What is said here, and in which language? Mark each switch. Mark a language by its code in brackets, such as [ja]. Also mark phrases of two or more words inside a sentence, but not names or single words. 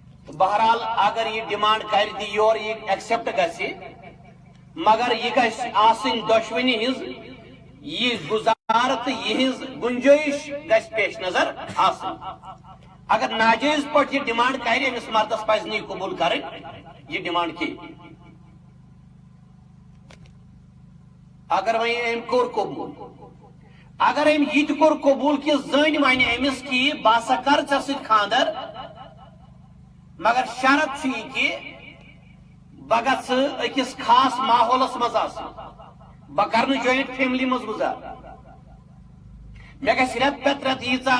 [ks] بہرحال اگر یہ ڈیمانڈ کر دی یور یہ ایکسپٹ گژھِ مگر یہ گژھِ آسٕنۍ دۄشوٕنی ہٕنٛز یہ گزار تو یہ گنجائش گژھِ پیش نظر آسٕنۍ اگر ناجائز پٲٹھۍ یہ ڈیمانڈ کرِ أمِس مردس پزِ نہٕ یہِ قبوٗل کرٕنۍ یہ ڈیمانڈ کی اگر وۄنۍ أمۍ کوٚر قبوٗل اگر أمۍ یہِ تہِ کوٚر قبوٗل کہ زٔنۍ وَنہِ أمِس کہ بہٕ ہسا کرٕ ژےٚ سۭتۍ خاندر مگر شرط چھُ یہِ کہ بہٕ گژھٕ أکِس خاص ماحولس منٛز آسُن بہٕ کرٕ نہٕ [en] joint family [ks] منٛز گُزار مےٚ گژھِ رٮ۪تہٕ پتہٕ رٮ۪تہٕ ییٖژاہ